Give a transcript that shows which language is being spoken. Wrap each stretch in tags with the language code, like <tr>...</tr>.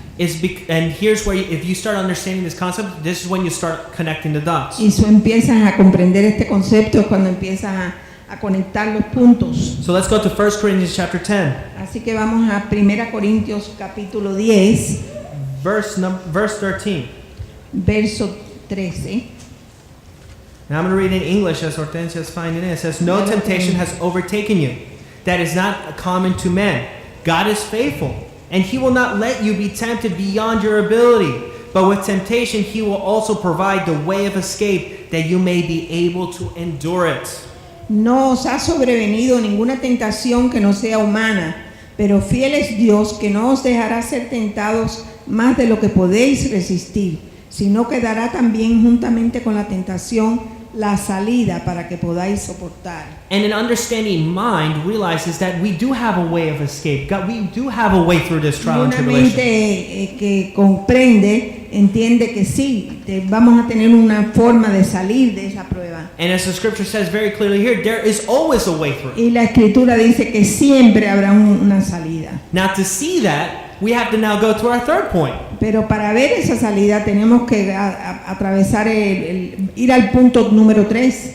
<en>And here's where if you start understanding this concept, this is when you start connecting the dots.</en> <es>Y tú empiezas a comprender este concepto es cuando empiezas a conectar los puntos.</es> <en>So let's go to 1 Corinthians chapter 10,</en> <es>Así que vamos a 1 Corintios capítulo 10,</es> <en>verse 13.</en> <es>verso 13.</es> <en>And I'm going to read in English as Hortensia is finding it. It says, no temptation has overtaken you that is not common to men. God is faithful, and He will not let you be tempted beyond your ability. But with temptation, He will also provide the way of escape that you may be able to endure it.</en> <es>No os ha sobrevenido ninguna tentación que no sea humana, pero fiel es Dios que no os dejará ser tentados más de lo que podéis resistir, sino que dará también juntamente con la tentación la salida para que podáis soportar.</es> <en>And an understanding mind realizes that we do have a way of escape. God, we do have a way through this trial and</en> <es>Una</es> <en>tribulation.</en> <es>mente que comprende, entiende que sí, vamos a tener una forma de salir de esa prueba.</es> <en>And as the scripture says very clearly here, there is always a way through.</en> <es>Y la escritura dice que siempre habrá una salida.</es> <en>Now to see that, we have to now go to our third point.</en> <es>Pero para ver esa salida tenemos que atravesar ir al punto número 3,</es>